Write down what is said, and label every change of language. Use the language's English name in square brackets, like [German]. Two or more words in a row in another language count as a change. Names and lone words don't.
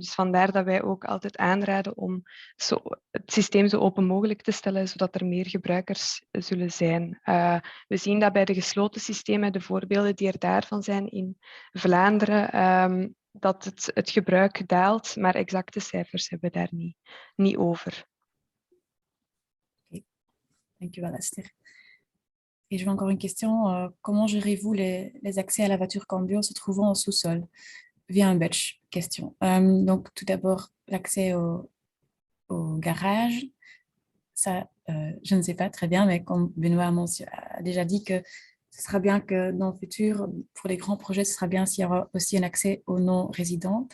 [Dutch] Dus vandaar dat wij ook altijd aanraden om het systeem zo open mogelijk te stellen, zodat er meer gebruikers zullen zijn. We zien dat bij de gesloten systemen, de voorbeelden die er daarvan zijn in Vlaanderen, dat het gebruik daalt, maar exacte cijfers hebben we daar niet over. Okay. Dankjewel, Esther. [French] Et je vois encore une question. Comment gérez-vous les accès à la voiture Cambio se trouvant au sous-sol via un badge? Question. Donc, tout d'abord, l'accès au garage. Ça, je ne sais pas très bien, mais comme Benoît a déjà dit que ce sera bien que dans le futur, pour les grands projets, ce sera bien s'il y aura aussi un accès aux non-résidents.